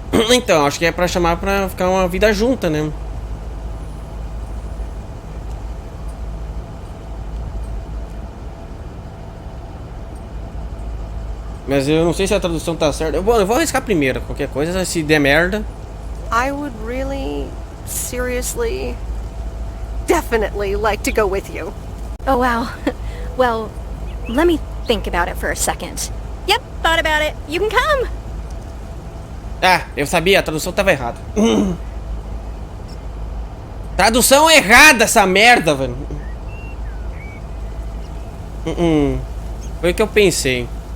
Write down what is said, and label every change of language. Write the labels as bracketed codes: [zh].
[pt] Então, acho que é pra chamar pra ficar uma vida junta, né? Mas eu não sei se a tradução tá certa. Bom, eu vou arriscar primeiro. Qualquer coisa, se der merda. [en] I would really, seriously, definitely like to go with you. Oh, wow. Well, let me think about it for a second. Yep, thought about it. You can come. [pt] Ah, eu sabia, a tradução tava errada. Tradução errada essa merda, velho. Foi o que eu pensei.